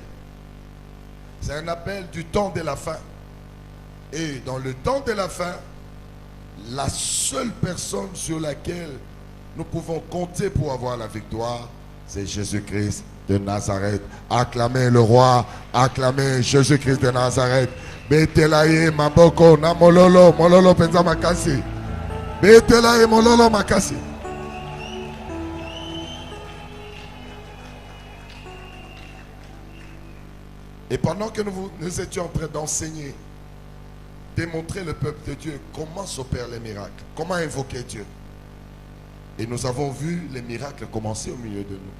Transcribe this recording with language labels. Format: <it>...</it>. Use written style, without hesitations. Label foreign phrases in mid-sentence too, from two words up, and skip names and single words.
<fr>C'est un appel du temps de la fin. Et dans le temps de la fin, la seule personne sur laquelle nous pouvons compter pour avoir la victoire, c'est Jésus-Christ de Nazareth. Acclamez le roi, acclamez Jésus-Christ de Nazareth.</fr> <ln>Betelaye maboko na mololo, mololo penza makasi. Betelaye mololo makasi.</ln> <fr>Et pendant que nous étions en train d'enseigner, démontrer le peuple de Dieu comment s'opèrent les miracles, comment invoquer Dieu. Et nous avons vu les miracles commencer au milieu de nous.</fr>